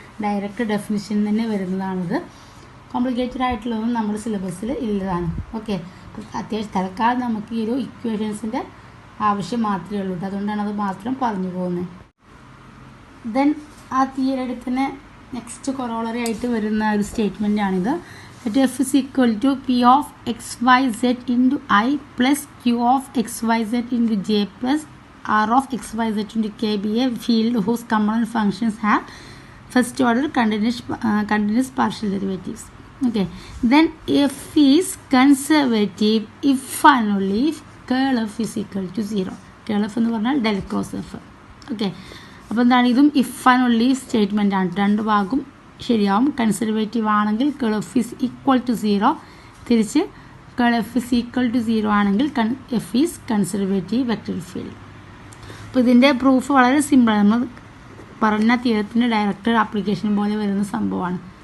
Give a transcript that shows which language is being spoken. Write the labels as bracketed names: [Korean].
[Malayalam] Direct definition തന്നെ വരുന്നതാണിത്. Complicated ആയിട്ടുള്ളതൊന്നും നമ്മുടെ സിലബസിൽ ഇല്ലതാണ്. ഓക്കെ, അത്യാവശ്യം തൽക്കാലം നമുക്ക് ഈ ഒരു ഇക്വേഷൻസിൻ്റെ ആവശ്യം മാത്രമേ ഉള്ളൂ. അതുകൊണ്ടാണ് അത് മാത്രം പറഞ്ഞു പോകുന്നത്. ദെൻ ആ തിയറി തന്നെ നെക്സ്റ്റ് കൊറോളറി ആയിട്ട് വരുന്ന ഒരു സ്റ്റേറ്റ്മെൻറ്റാണിത്. [English] let f is equal to p of xyz into I plus q of xyz into j plus r of xyz into k be a field whose component functions have first order continuous partial derivatives. Okay, then f is conservative if and only if curl f is equal to 0. [Malayalam] curl f എന്ന് പറഞ്ഞാൽ del cross f. Okay, അപ്പോൾ എന്താണ്, ഇതും if and only statement ആണ്. രണ്ട് ഭാഗം ശരിയാവും. Conservative ആണെങ്കിൽ കേൾ എഫ് ഈസ് ഈക്വൽ ടു 0, തിരിച്ച് കേൾ എഫ് ഈസ് ഈക്വൽ ടു 0 ആണെങ്കിൽ F is conservative vector field. അപ്പോൾ ഇതിൻ്റെ പ്രൂഫ് വളരെ സിമ്പിളാണ്. നമ്മൾ പറഞ്ഞ തിയറത്തിൻ്റെ ഡയറക്റ്റ് ആപ്ലിക്കേഷൻ പോലെ വരുന്ന സംഭവമാണ്.